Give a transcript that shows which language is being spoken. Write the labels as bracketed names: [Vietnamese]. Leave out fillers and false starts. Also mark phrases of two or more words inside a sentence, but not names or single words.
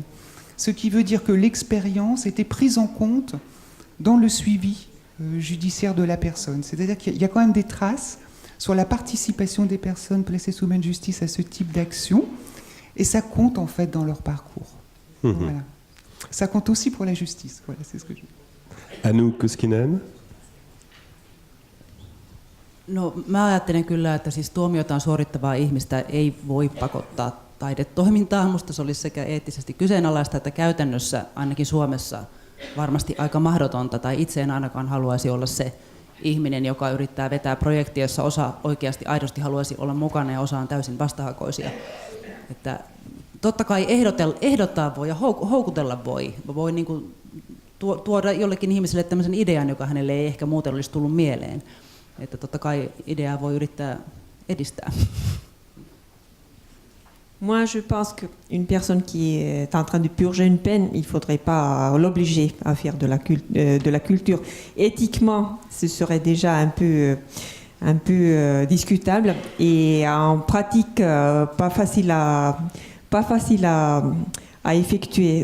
[French] Ce qui veut dire que l'expérience était prise en compte dans le suivi judiciaire de la personne. C'est-à-dire qu'il y a quand même des traces sur la participation des personnes placées sous main de justice à ce type d'action, et ça compte en fait dans leur parcours. Voilà. Ça compte aussi pour la justice. Voilà, c'est ce que je... Anou Koskinen. [Finnish] No mä ajattelen kyllä, että siis tuomiotaan suorittavaa ihmistä ei voi pakottaa taidetoimintaan. Musta se olisi sekä eettisesti kyseenalaista että käytännössä ainakin Suomessa varmasti aika mahdotonta, tai itse en ainakaan haluaisi olla se ihminen, joka yrittää vetää projektia, jossa osa oikeasti aidosti haluaisi olla mukana ja osa on täysin vastahakoisia. Että totta kai ehdottaa voi ja houkutella voi. Voi niin kuin tuoda jollekin ihmiselle tämmöisen idean, joka hänelle ei ehkä muuten olisi tullut mieleen. Että totta kai ideaa voi yrittää edistää. [French] Moi, je pense qu'une personne qui est en train de purger une peine, il ne faudrait pas l'obliger à faire de la culture. Éthiquement, ce serait déjà un peu discutable et en pratique, pas facile à effectuer.